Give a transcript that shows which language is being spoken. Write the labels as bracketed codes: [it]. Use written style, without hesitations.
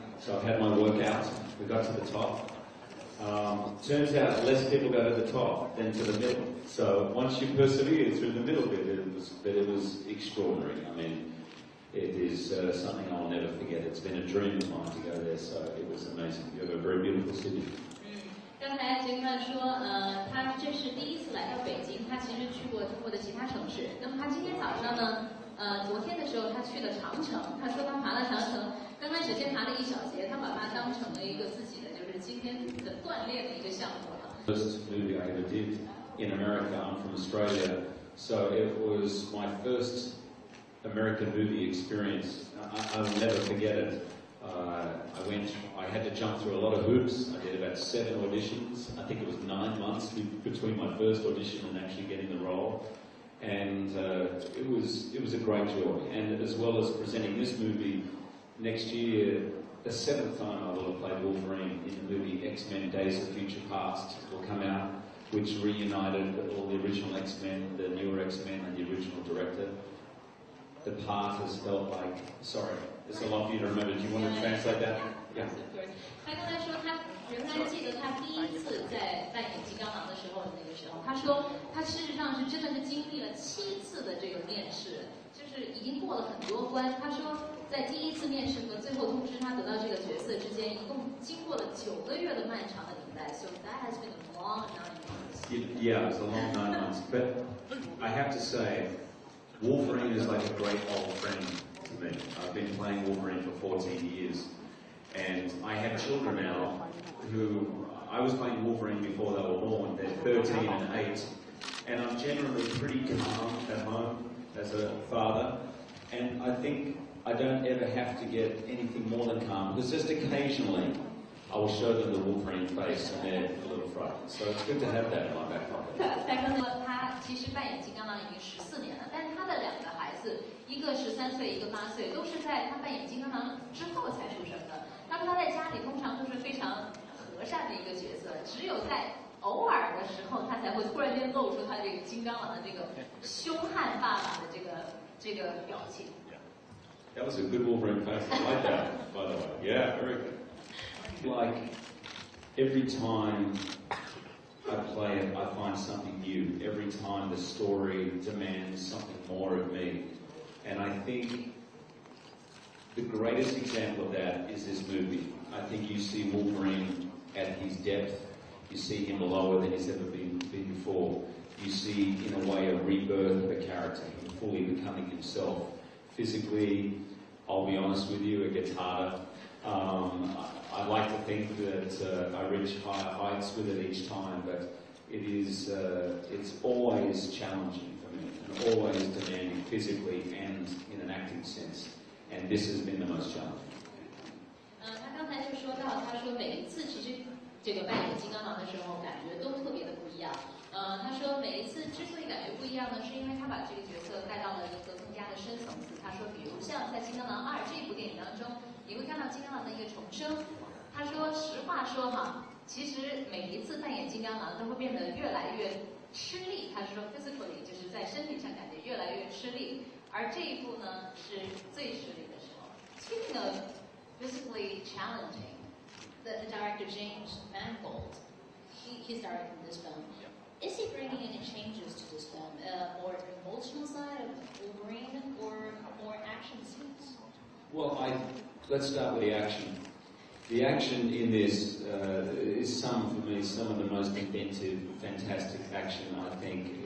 [en] So I've had my workout. We got to the top. Turns out less people go to the top than to the middle. So once you persevere through the middle bit, it was extraordinary. I mean, it is something I'll never forget. It's been a dream of mine to go there, so it was amazing. You have a very beautiful city. [zh] 刚才杰克曼说，他这是第一次来到北京，他其实去过中国的其他城市。那么他今天早上呢，昨天的时候他去了长城，他说他爬了长城，刚开始先爬了1小节，他把它当成了一个自己的就是今天的锻炼的一个项目了。 [en] First movie I ever did in America. I'm from Australia, so it was my first American movie experience. I will never forget it. I had to jump through a lot of hoops. I did about 7 auditions. I think it was 9 months between my first audition and actually getting the role. And it was a great joy. And as well as presenting this movie next year, the 7th time I will have played Wolverine in the movie X-Men Days of Future Past will come out, which reunited all the original X-Men, the newer X-Men and the original director. The part has felt like, sorry, there's a lot for you to remember. Do you want to translate that? Yeah. [zh] 他刚才说他仍然记得他第一次在扮演金刚狼的时候的那个时候，他说他事实上是真的是经历了7次的这个面试，就是已经过了很多关。他说在第一次面试和最后通知他得到这个角色之间，一共经过了9个月的漫长的等待。 [en] So that has been a long 9 months. Yeah, it was a long 9 months. But I have to say, Wolverine is like a great old friend to me. I've been playing Wolverine for 14 years. And I have children now who, I was playing Wolverine before they were born. They're 13 and 8. And I'm generally pretty calm at home as a father. And I think I don't ever have to get anything more than calm. Because just occasionally, I will show them the Wolverine face and they're a little frightened. So it's good to have that in my back pocket. [zh] 赛哥呢，他其实扮演金刚狼已经14年了，但是他的2个孩子，一个13岁，一个8岁，都是在他扮演金刚狼之后才出生的。他说他在家里通常都是非常和善的一个角色，只有在偶尔的时候，他才会突然间露出他这个金刚狼的这个凶悍爸爸的这个表情。 [en] That was a good Wolverine face. I like that, by the way. Yeah, very good. Like, every time I play it, I find something new. Every time the story demands something more of me. And I think the greatest example of that is this movie. I think you see Wolverine at his depth. You see him lower than he's ever been before. You see, in a way, a rebirth of a character, him fully becoming himself. Physically, I'll be honest with you, it gets harder. I like to think that I reach higher heights with it each time, but it's always challenging for me, and always demanding physically and in an acting sense. And this has been the most challenging. [zh] 他刚才就说到，他说每一次其实这个扮演金刚狼的时候，感觉都特别的不一样。他说每一次之所以感觉不一样呢，是因为他把这个角色带到了一个更加的深层次。他说，比如像在《金刚狼2》这部电影当中，你会看到金刚狼的一个重生。他说，实话说哈，其实每一次扮演金刚狼都会变得越来越吃力。他说 physically 就是在身体上感觉越来越吃力，而这一部呢是最吃力的时候。 [en] Speaking of physically challenging, the director James Mangold, he's directing this film. Is he bringing any changes to this film? More emotional side of Wolverine or more action scenes? Well, let's start with the action. The action in this is for me, some of the most inventive, fantastic action, I think.